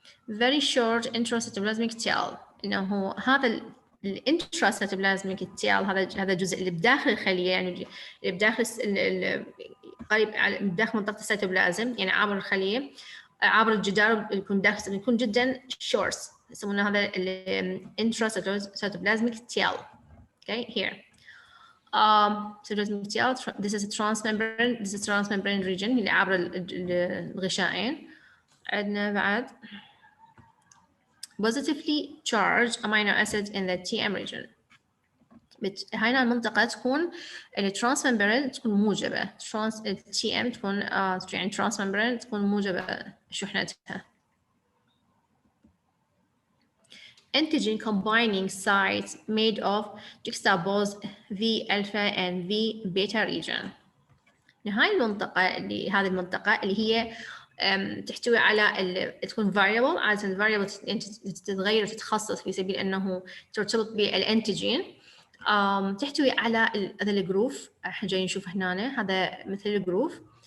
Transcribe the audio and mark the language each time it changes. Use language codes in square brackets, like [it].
[en] very short intracytoplasmic tail، [ar] انه هذا الانتراسيتوبلازميك تيل هذا الجزء اللي بداخل الخليه، يعني اللي بداخل قريب داخل منطقه السيتوبلازم، يعني عبر الخليه عبر الجدار يكون داخل يكون جدا شورت، يسمونه هذا الانتراسيتوبلازميك تيل. [en] okay here cytoplasmic tail this is a transmembrane region [ar] اللي عبر الغشائين. عندنا بعد [en] positively charged amino acid in the TM region. [ar] هاي المنطقة تكون الترانسممبرين تكون موجبة، TM تكون يعني ترانسممبرين تكون موجبة شحنتها. [en] Antigen combining sites made of juxtaposed V alpha and V beta region. [ar] هاي المنطقة هذه المنطقة اللي هي تحتوي على تكون variable، عادة الفاريبل تتغير وتتخصص في سبيل أنه ترتبط بالأنتيجين، تحتوي على هذا الجروف جاي نشوف هنا، هذا مثل الجروف.